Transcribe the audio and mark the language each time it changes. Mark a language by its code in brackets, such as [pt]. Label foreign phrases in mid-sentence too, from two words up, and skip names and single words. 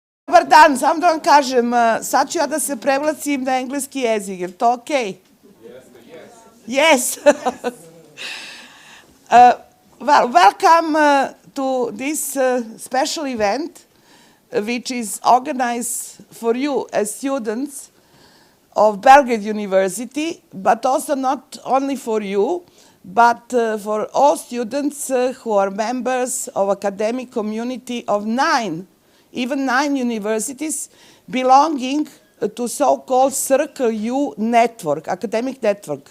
[sr] Dobar dan, samo da vam kažem, sad ću ja da se prevlacim na engleski jezik, je to okej? [en] Yes. Well, welcome to this special event, which is organized for you as students of Belgrade University, but also not only for you, but for all students who are members of academic community of even nine universities belonging to so-called Circle U network, academic network.